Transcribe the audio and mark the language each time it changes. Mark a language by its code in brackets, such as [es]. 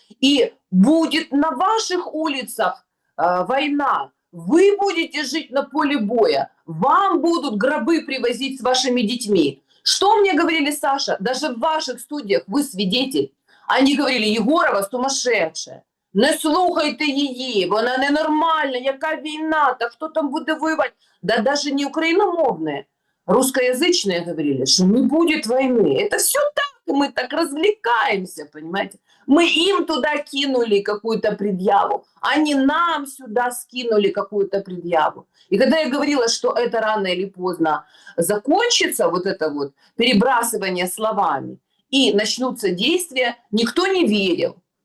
[ru] И будет на ваших улицах война. Вы будете жить на поле боя. Вам будут гробы привозить с вашими детьми. Что мне говорили, Саша? Даже в ваших студиях вы свидетель. Они говорили, Єгорова сумасшедшая. [uk] Не слухайте її, вона ненормальна, яка війна, та хто там буде воювати? [ru] Да даже не украиномовные, русскоязычные говорили, что не будет войны. Это все так, мы так развлекаемся, понимаете? Мы им туда кинули какую-то предъяву, они нам сюда скинули какую-то предъяву. И когда я говорила, что это рано или поздно закончится, вот это вот перебрасывание словами, и начнутся действия, никто не верил.